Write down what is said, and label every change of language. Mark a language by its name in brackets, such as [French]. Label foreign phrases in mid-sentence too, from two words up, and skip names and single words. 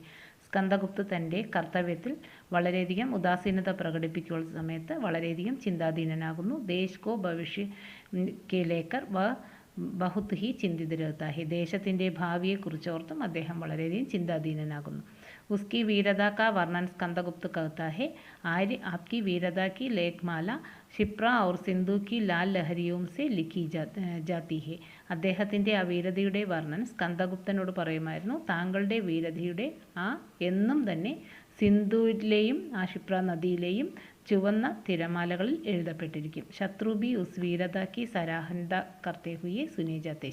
[Malayalam] സ്കന്ദഗുപ്ത് തൻ്റെ കർത്തവ്യത്തിൽ വളരെയധികം ഉദാസീനത പ്രകടിപ്പിക്കുന്ന സമയത്ത് വളരെയധികം ചിന്താധീനനാകുന്നു. [Hindi] देश को भविष्य के लेकर वह बहुत ही चिंतित रहता है. [Malayalam] ദേശത്തിൻ്റെ ഭാവിയെക്കുറിച്ചോർത്തും അദ്ദേഹം വളരെയധികം ചിന്താധീനനാകുന്നു. [Hindi] उसकी वीरता का वर्णन स्कंदगुप्त कहता है. आर्य आपकी वीरता की लेखमाला ക്ഷിപ്ര और സിന്ധു की लाल लहरियों से लिखी जाती है. [Malayalam] അദ്ദേഹത്തിൻ്റെ ആ വീരതയുടെ വർണ്ണൻ സ്കന്ദഗുപ്തനോട് പറയുമായിരുന്നു. താങ്കളുടെ വീരതയുടെ എന്നും തന്നെ സിന്ധുവിലെയും ആ ക്ഷിപ്ര നദിയിലെയും ചുവന്ന തിരമാലകളിൽ എഴുതപ്പെട്ടിരിക്കും. [Hindi] शत्रु भी उस वीरता की सराहना करते हुए सुनी जाते.